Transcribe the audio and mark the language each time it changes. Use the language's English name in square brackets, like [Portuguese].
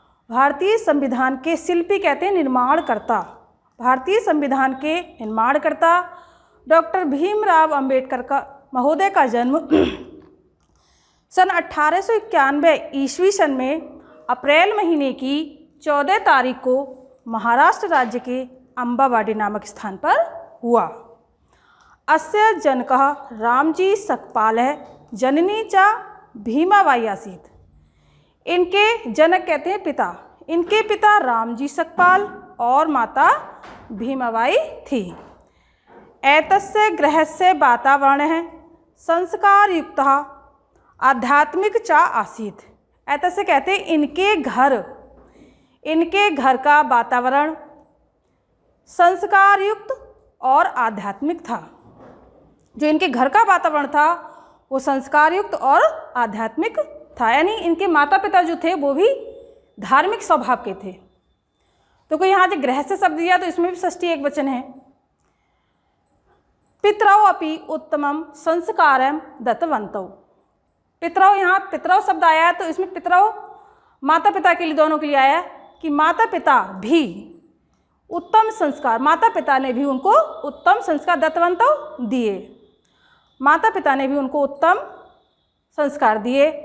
[Hindi] भारतीय संविधान के शिल्पी कहते हैं निर्माणकर्ता। भारतीय संविधान के निर्माणकर्ता डॉक्टर भीमराव अंबेडकर का महोदय का जन्म सन 1891 ईस्वी सन में अप्रैल महीने की 14 तारीख को महाराष्ट्र राज्य के अम्बावाडी नामक स्थान पर हुआ। [Sanskrit] अस्य जनकः रामजी सकपालः जननी च भीमाबाई आसीत्। [Hindi] इनके जनक कहते हैं पिता, इनके पिता रामजी सकपाल और माता भीमाबाई थी। [Sanskrit] एतस्य गृहस्य वातावरणः संस्कारयुक्तः आध्यात्मिक च आसीत्। [Hindi] एतस्य कहते हैं इनके घर का वातावरण संस्कारयुक्त और आध्यात्मिक था। जो इनके घर का वातावरण था वो संस्कारयुक्त और आध्यात्मिक था, यानी इनके माता पिता जो थे वो भी धार्मिक स्वभाव के थे। तो कोई यहाँ जो गृह से शब्द दिया तो इसमें भी षष्ठी एक वचन है। [Sanskrit] पितरौ अपि उत्तमं संस्कारं दत्तवन्तौ। [Hindi] पितरौ, यहाँ पितरौ शब्द आया है तो इसमें पितरौ माता पिता के लिए, दोनों के लिए आया कि माता पिता भी उत्तम संस्कार, माता पिता ने भी उनको उत्तम संस्कार दत्तवन्तौ दिए, माता पिता ने भी उनको उत्तम संस्कार दिए।